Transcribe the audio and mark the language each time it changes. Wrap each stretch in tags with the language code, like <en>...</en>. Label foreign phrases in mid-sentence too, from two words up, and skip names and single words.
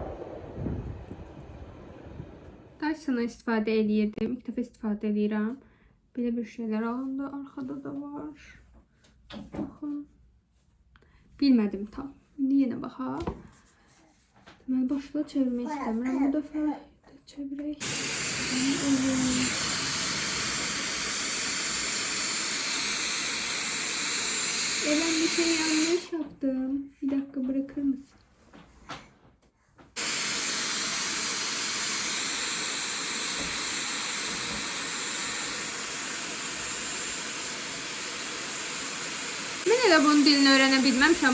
<az>Dyson'ı istifadə edirdim. İlk dəfə istifadə edirəm. Belə bir şeylər alındı. Arxada da var. Baxın. Bilmədim tam. İndi yenə baxaq. Deməli, başla çevirmək istəmirəm. Bu dəfə çevirək.</az> <tr>Ben bir şey yanlış yaptım. Bir dakika bırakır mısın? Ben bunun dilini öğrenebilmemişim.</tr>